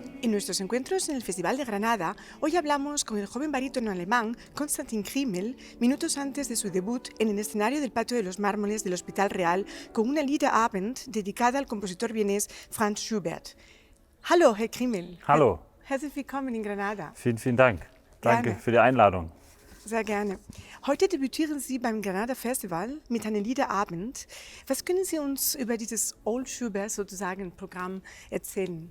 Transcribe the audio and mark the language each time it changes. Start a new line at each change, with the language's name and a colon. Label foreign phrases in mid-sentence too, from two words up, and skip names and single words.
Spanish: En nuestros encuentros en el Festival de Granada, hoy hablamos con el joven barítono alemán Konstantin Krimmel, minutos antes de su debut en el escenario del Patio de los Mármoles del Hospital Real, con una Liederabend dedicada al compositor vienés Franz Schubert.
German: Hallo, Herr Krimmel. Hallo. Herzlich willkommen in Granada. Vielen Dank. Danke Gerne. für die Einladung. Sehr gerne. Heute debütieren Sie beim Granada Festival mit einer Liederabend. Was können Sie uns über dieses Old Schubert sozusagen Programm erzählen?